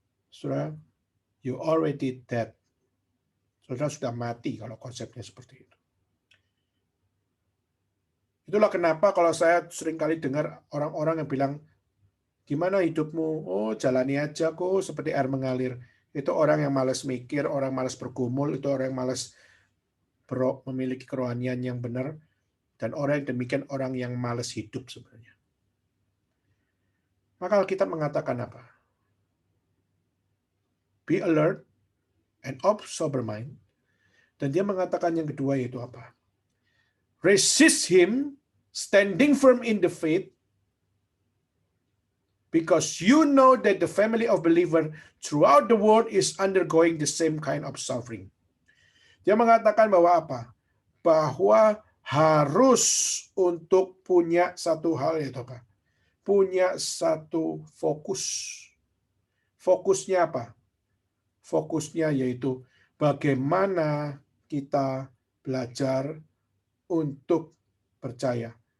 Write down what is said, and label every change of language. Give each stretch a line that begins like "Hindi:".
Indonesian: Saudara,
English: you already dead.
Indonesian: Saudara sudah mati kalau konsepnya seperti itu. Itulah kenapa kalau saya seringkali dengar orang-orang yang bilang, gimana hidupmu? Oh, jalani aja kok seperti air mengalir. Itu orang yang malas mikir, orang malas bergumul, itu orang yang malas memiliki kerohanian yang benar, dan orang yang demikian orang yang malas hidup sebenarnya. Maka kita mengatakan apa?
English: Be alert and of sober mind.
Indonesian: Dan dia mengatakan yang kedua yaitu apa?
English: Resist him, standing firm in the faith, because you know that the family of believer throughout the world is undergoing the same kind of suffering.
Indonesian: Dia mengatakan bahwa apa? Bahwa harus untuk punya satu hal yaitu apa? Punya satu fokus. Fokusnya apa? Fokusnya yaitu bagaimana kita belajar untuk percaya.